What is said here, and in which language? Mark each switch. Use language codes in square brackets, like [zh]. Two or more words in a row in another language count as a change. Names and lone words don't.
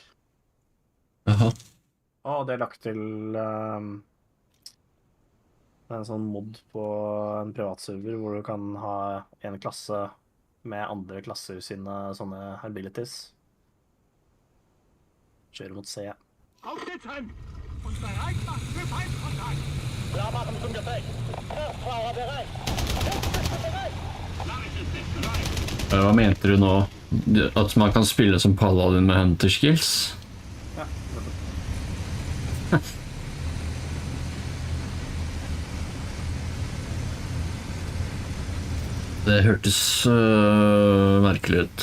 [no] Jaha. Det er lagt til det er en sånn mod på en privatserver hvor du kan ha en klasse med andre klasser sine sånne abilities. Kjøre mot C. [de] Aufstehen! Und bereit machen für Feindkontakt! Ja, machen zum Gefecht! Kraftfahrer bereit! Bist du bereit? Nachricht ist bereit! [no] Hva mente du nå? At man kan spille som paladin med [en] hunter skills? [no] Ja. Det hørtes merkelig ut.